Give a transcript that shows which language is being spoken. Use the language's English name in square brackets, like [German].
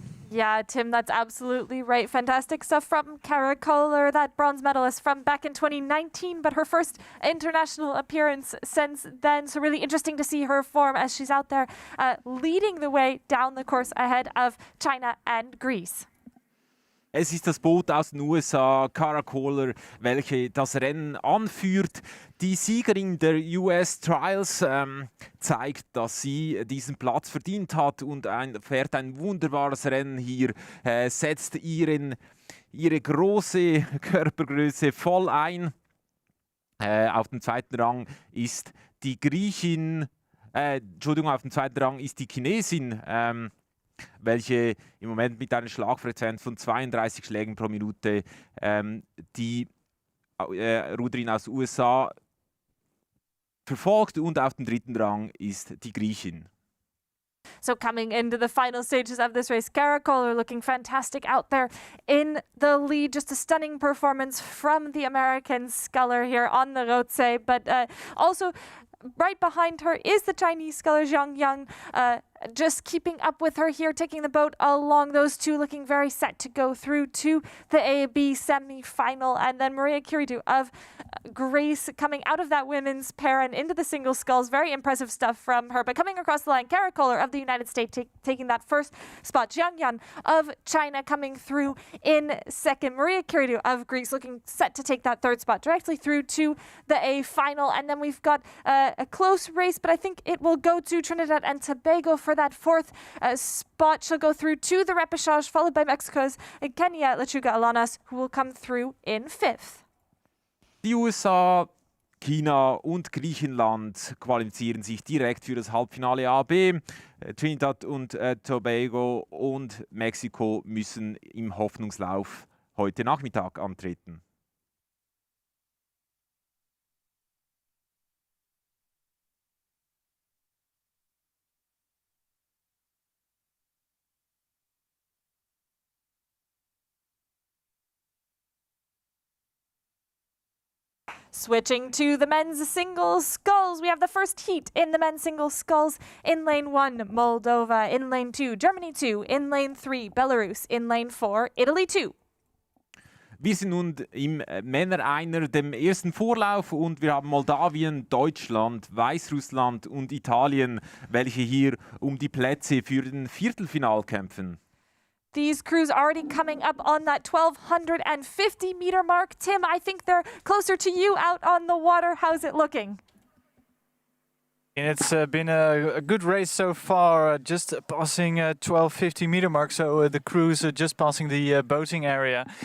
[English] Yeah, Tim, that's absolutely right. Fantastic stuff from Kara Kohler, that bronze medalist from back in 2019, but her first international appearance since then. So really interesting to see her form as she's out there leading the way down the course ahead of China and Greece. [German] Es ist das Boot aus den USA, Kara Kohler, welche das Rennen anführt. Die Siegerin der US Trials zeigt, dass sie diesen Platz verdient hat und fährt ein wunderbares Rennen hier, setzt ihre große Körpergröße voll ein. Auf dem zweiten Rang ist die Griechin, auf dem zweiten Rang ist die Chinesin, welche im Moment mit einer Schlagfrequenz von 32 Schlägen pro Minute die Ruderin aus den USA verfolgt, und auf dem dritten Rang ist die Griechin. [English] So coming into the final stages of this race, Kara Kohler looking fantastic out there in the lead. Just a stunning performance from the American sculler here on the Rotsee, but also right behind her is the Chinese sculler Zhang Yang, just keeping up with her here, taking the boat along. Those two looking very set to go through to the AB semi-final. And then Maria Kiridou of Greece coming out of that women's pair and into the single sculls. Very impressive stuff from her. But coming across the line, Kara Kohler of the United States taking that first spot. Zhang Yan of China coming through in second. Maria Kiridou of Greece looking set to take that third spot directly through to the A final. And then we've got a close race, but I think it will go to Trinidad and Tobago for that fourth spot. She'll go through to the repechage, followed by Mexico's Kenya Lechuga Alanas, who will come through in fifth. [German] Die USA, China und Griechenland qualifizieren sich direkt für das Halbfinale AB. Trinidad und Tobago und Mexiko müssen im Hoffnungslauf heute Nachmittag antreten. [English] Switching to the men's singles sculls, we have the first heat in the men's singles sculls. In lane 1, Moldova. In lane 2, Germany 2. In lane 3, Belarus. In lane 4, Italy 2. [German] Wir sind nun im Männer-Einer, dem ersten Vorlauf, und wir haben Moldawien, Deutschland, Weißrussland und Italien, welche hier um die Plätze für den Viertelfinal kämpfen. [English] These crews already coming up on that 1,250 meter mark. Tim, I think they're closer to you out on the water. How's it looking? And it's been a good race so far, just passing 1250 meter mark, so the crews are just passing the boating area.